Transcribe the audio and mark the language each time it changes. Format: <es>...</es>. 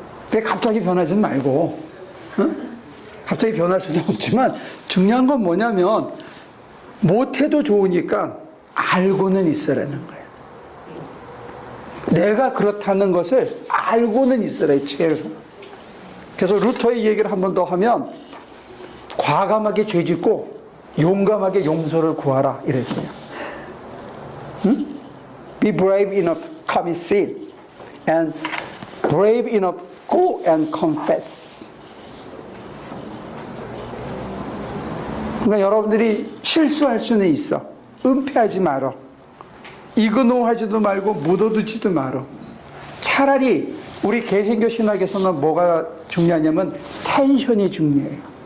<ko>근데 갑자기 변하진 말고, 응? 갑자기 변할 수는 없지만 중요한 건 뭐냐면 못해도 좋으니까 알고는 있으라는 거예요. 내가 그렇다는 것을 알고는 있으라, 이 책에서. 그래서 루터의 얘기를 한 번 더 하면 과감하게 죄짓고 용감하게 용서를 구하라 이랬어요. 응?</ko> <en>Be brave enough to commit sin and brave enough go and confess.</en> <ko>그러니까 여러분들이 실수할 수는 있어. 은폐하지 말어. 이그노하지도 말고 묻어두지도 말어. 차라리 우리 개신교 신학에서는 뭐가 중요하냐면 텐션이 중요해요.</ko>